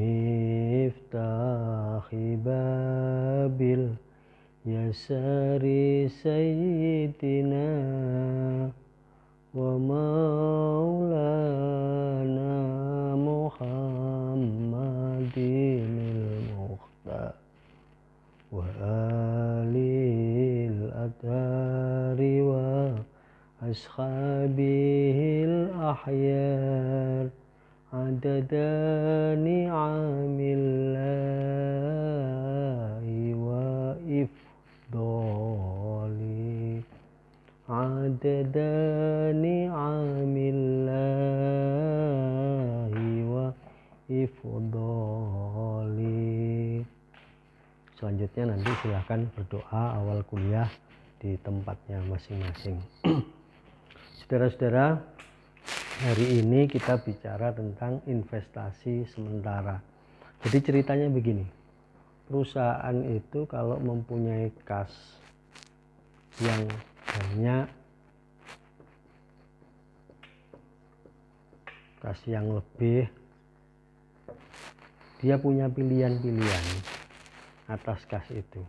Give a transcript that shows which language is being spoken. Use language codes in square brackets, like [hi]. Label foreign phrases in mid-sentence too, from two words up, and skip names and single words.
[ar] مفتاح باب اليسار سيدنا و مولانا محمد المختار و آله الأطهار و أصحابه الأخيار عدد نعم الله و إفضاله عدد نعم الله و إفضاله. [id] Selanjutnya nanti silahkan berdoa awal kuliah di tempatnya masing-masing. Saudara-saudara, hari ini kita bicara tentang investasi sementara. Jadi ceritanya begini, perusahaan itu kalau mempunyai kas yang banyak, kas yang lebih, dia punya pilihan-pilihan atas kas itu.